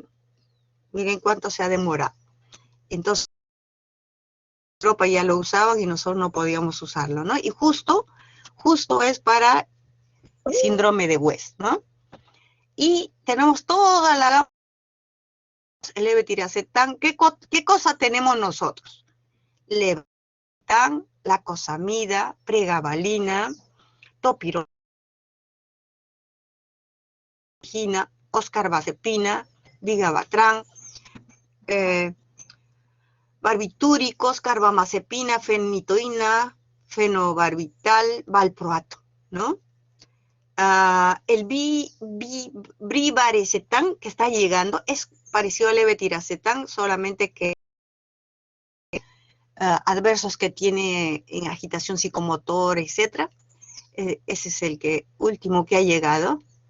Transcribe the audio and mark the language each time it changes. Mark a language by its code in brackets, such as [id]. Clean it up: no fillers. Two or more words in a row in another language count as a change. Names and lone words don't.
[es] Miren cuánto se ha demorado. Entonces, Europa ya lo usaban y nosotros no podíamos usarlo, ¿no? Y justo es para síndrome de West, ¿no? Y tenemos toda la gama de levetiracetam. ¿Qué cosa tenemos nosotros? Levetiracetam, lacosamida, pregabalina, topirolina, oscarbazepina, vigabatran, barbitúricos, carbamazepina, fenitoína, fenobarbital, valproato, ¿no? El brivaracetam que está llegando es parecido al levetiracetam, solamente que adversos que tiene en agitación psicomotora, etc. Ese es el último que ha llegado.